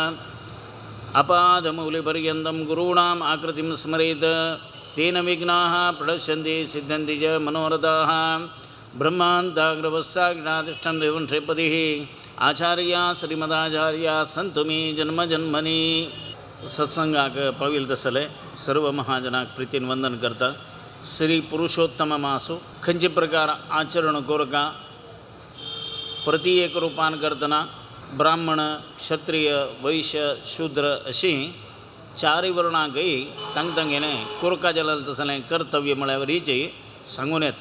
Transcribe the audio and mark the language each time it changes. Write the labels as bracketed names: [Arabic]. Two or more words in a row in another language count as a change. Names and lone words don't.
[Sanskrit] अपादमौलिपर्यन्तं गुरूणाम् आकृतिं स्मरेत् तेन विघ्नाः प्रणश्यन्ति सिद्ध्यन्ति च मनोरथाः। ब्रह्मान्ताग्रवस्साक्षात्तिष्ठन् देवं श्रीपतिः आचार्य श्रीमदाचार्य संतु मे जन्मजन्मनी। [Konkani] सत्संगाक पाविल तसले सर्व महाजनाक प्रीतीन वंदन करता श्री पुरुषोत्तम मासो खंची प्रकार आचरण कोरका प्रति एक रूपान करतना ब्राह्मण क्षत्रिय वैश्य शूद्र अशी चारी वर्णाकही तंगतंगेने कोरका जलाल तसले कर्तव्य म्हळ्यावर हिची सांगून येता।